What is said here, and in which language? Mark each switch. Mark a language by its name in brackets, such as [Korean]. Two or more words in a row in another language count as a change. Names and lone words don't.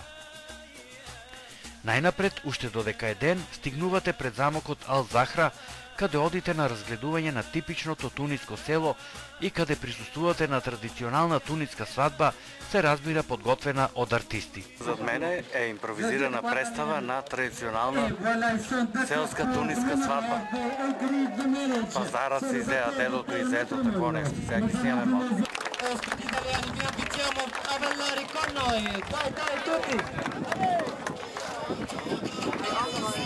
[Macedonian] Најнапред, уште додека е ден, стигнувате пред замокот Ал Захра, каде одите на разгледување на типичното туниско село и каде присуствувате на традиционална туниска свадба, се разбира подготвена од артисти. Зад мене е импровизирана представа на традиционална селска туниска свадба. Пазарат се изеа, дедото изето, тако нешто. Сега ги снимаме малко. [Italian] Ospiti italiani, vi invitiamo a ballare con noi. Dai, dai, tutti!